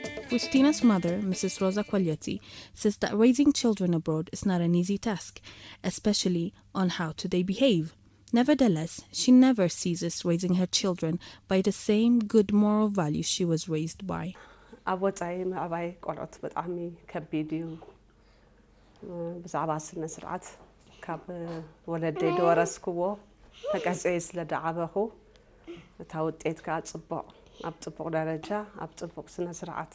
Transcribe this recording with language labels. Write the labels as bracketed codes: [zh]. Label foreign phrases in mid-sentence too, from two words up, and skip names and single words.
[en] Christina's mother, Mrs. Rosa Quaglietti, says that raising children abroad is not an easy task, especially on how do they behave. Nevertheless, she never ceases raising her children by the same good moral values she was raised by. [ti] ኣብ ወፃኢ ምዕባይ ቆልዑት ብጣዕሚ ከቢድ እዩ ብዛዕባ ስነ ስርዓት ካብ ወለደይ ድወረስክዎ ተቀፅየ ስለ ደዓበኹ እታ ውጤትካ ፅቡቅ ኣብ ፅቡቅ ደረጃ ኣብ ፅቡቅ ስነ ስርዓት